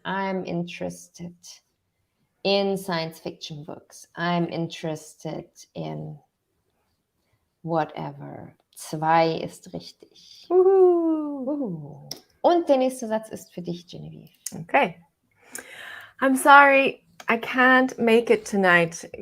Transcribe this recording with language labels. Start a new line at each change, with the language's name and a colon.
English: I'm interested in science fiction books. I'm interested in whatever.
German: 2 ist richtig. Und der nächste Satz ist für dich, Genevieve.
English: Okay. I'm sorry, I can't make it tonight.